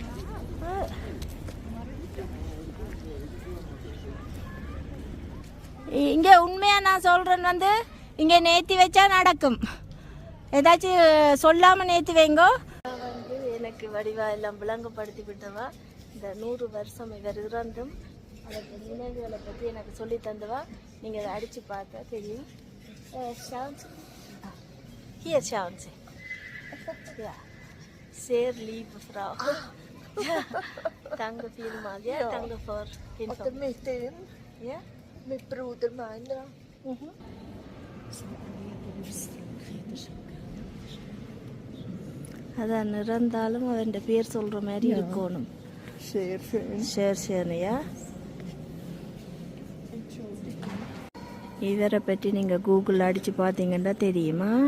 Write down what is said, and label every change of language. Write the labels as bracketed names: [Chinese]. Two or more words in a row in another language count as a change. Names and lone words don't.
[Tamil] இங்க உண்மையா நான் சொல்றேன் வந்து இங்க நேத்தி வச்சா நடக்கும். ஏதாச்சும் சொல்லாம நேத்தி வைங்கோ. வந்து எனக்கு வடிவா எல்லாம் விளங்கப்படுத்தி விட்டவா. இந்த 100 வருஷம் இவர் இறந்தும் அதற்கு நினைவுகளை பற்றி எனக்கு சொல்லி தந்தவா. நீங்கள் அதை அடித்து பார்த்தா தெரியும். [German] Hier schauen Sie. Ja, sehr liebe Frau. Danke vielmals. Ja, danke für Information. Ja, mit Bruder meiner. [Tamil] அதான் இறந்தாலும் அவன் பேர் சொல்ற மாதிரி இருக்கணும். ஷேர்ஷேனியா. இவரை பற்றி நீங்க கூகுள் அடிச்சு பார்த்தீங்கன்னா தெரியுமா.